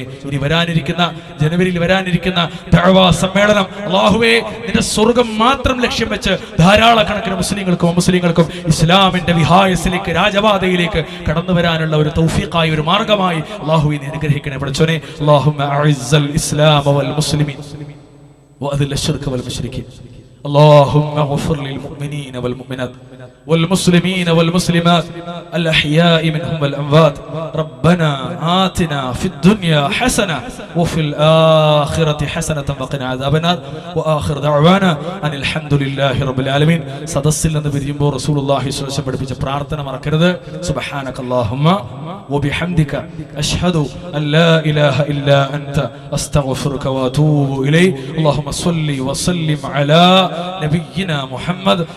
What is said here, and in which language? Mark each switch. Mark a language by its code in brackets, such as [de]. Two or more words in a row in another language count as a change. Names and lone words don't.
[ml] ഇനി വരാനിരിക്കുന്ന ജനുവരിയിൽ വരാനിരിക്കുന്ന ദഅവാ സമ്മേളനം അല്ലാഹുവേ നിന്റെ സ്വർഗം മാത്രം ലക്ഷ്യം വെച്ച് ധാരാളക്കണക്കിന് മുസ്ലിങ്ങൾക്കും അമുസ്ലിങ്ങൾക്കും ഇസ്ലാമിന്റെ വിഹായസിലേക്ക്, രാജപാതയിലേക്ക് കടന്നു വരാനുള്ള ഒരു തൗഫീഖായി, ഒരു മാർഗമായി അല്ലാഹുവേ നീ അനുഗ്രഹിക്കണേ പഠിച്ചവനെ. [ar] اللهم أعز الإسلام والمسلمين وأذل الشرك والمشركين. اللهم اغفر للمؤمنين والمؤمنات والمسلمين والمسلمات الأحياء منهم والأموات. ربنا آتنا في الدنيا حسنة وفي الآخرة حسنة وقنا عذاب النار. وآخر دعوانا أن الحمد لله رب العالمين. [ml] സദസ്സിൽ നിന്ന് പിരിയുമ്പോൾ റസൂലുള്ളാഹി [ar] صلى الله عليه وسلم [ml] പഠിപ്പിച്ച പ്രാർത്ഥന മറക്കരുത്. [ar] سبحانك اللهم وبحمدك أشهد أن لا إله إلا أنت أستغفرك وأتوب إليك. اللهم صل وسلم على نبينا محمد.